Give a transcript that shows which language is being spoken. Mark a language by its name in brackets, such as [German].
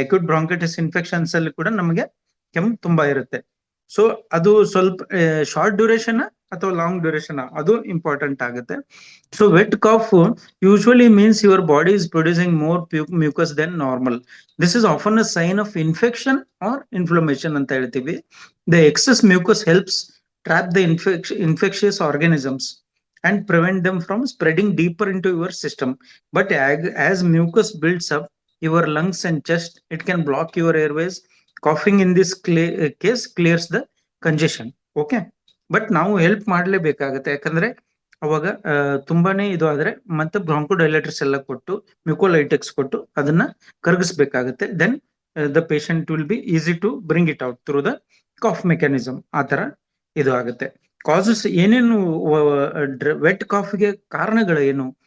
[Kannada] Acute bronchitis infections ಅಲ್ಲಿ ಕೂಡ ನಮಗೆ ಕೆಮ್ಮು ತುಂಬಾ ಇರುತ್ತೆ. ಸೊ ಅದು ಸ್ವಲ್ಪ ಶಾರ್ಟ್ ಡ್ಯೂರೇಷನ್ ಅಥವಾ ಲಾಂಗ್ ಡ್ಯೂರೇಷನ್, ಅದು ಇಂಪಾರ್ಟೆಂಟ್ ಆಗುತ್ತೆ. [English] So wet cough usually means your body is producing more mucus than normal. This is often a sign of infection or inflammation [Kannada] ಅಂತ ಹೇಳ್ತೀವಿ. [English] The excess mucus helps trap the infectious organisms and prevent them from spreading deeper into your system. But as mucus builds up your lungs and chest, it can block your airways. Coughing in this case clears the congestion. [Kannada] Okay, but ನಾವು help ಮಾಡ್ಲೇಬೇಕಾಗತ್ತೆ, ಯಾಕಂದ್ರೆ ಅವಾಗ ತುಂಬಾನೇ ಇದು ಆದ್ರೆ ಮತ್ತೆ ಬ್ರಾಂಕೋಡೈಲೇಟರ್ಸ್ ಎಲ್ಲ ಕೊಟ್ಟು ಮ್ಯೂಕೋಲೈಟಿಕ್ಸ್ ಕೊಟ್ಟು ಅದನ್ನ ಕರಗಿಸ್ಬೇಕಾಗತ್ತೆ. [English] Then the patient will be easy to bring it out through the cough mechanism. [Kannada] ಆ ತರ ಇದು ಆಗುತ್ತೆ. ಕಾಸಸ್ ಏನೇನು ವೆಟ್ ಕಾಫ್ಗೆ ಕಾರಣಗಳು ಏನು?